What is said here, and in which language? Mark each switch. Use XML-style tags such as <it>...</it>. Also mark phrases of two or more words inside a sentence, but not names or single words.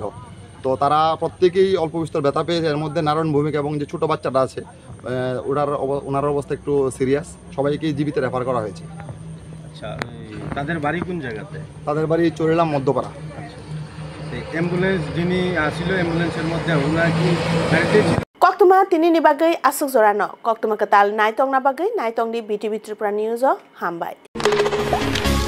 <bn>তো তারা প্রত্যেকেই অল্প বিস্তর ব্যথা পেয়েছে এর মধ্যে নারায়ণ ভৌমিক এবং যে ছোটো বাচ্চাটা আছে ওনার অবস্থা একটু সিরিয়াস সবাইকেই জীবিত রেফার করা হয়েছে। আচ্ছা তাদের বাড়ি কোন জায়গাতে? তাদের বাড়ি চরিলাম মধ্যপাড়া। অ্যাম্বুলেন্স যিনি আসিল অ্যাম্বুলেন্সের মধ্যে ওনার কি</bn> <trp>कक्तमा तिनी निबागै आसुक जरानो कक्तमा कताल नाइतंग नाबागै नाइतंगनि बिटिभि त्रिपुरा निउज हामबाय।</trp>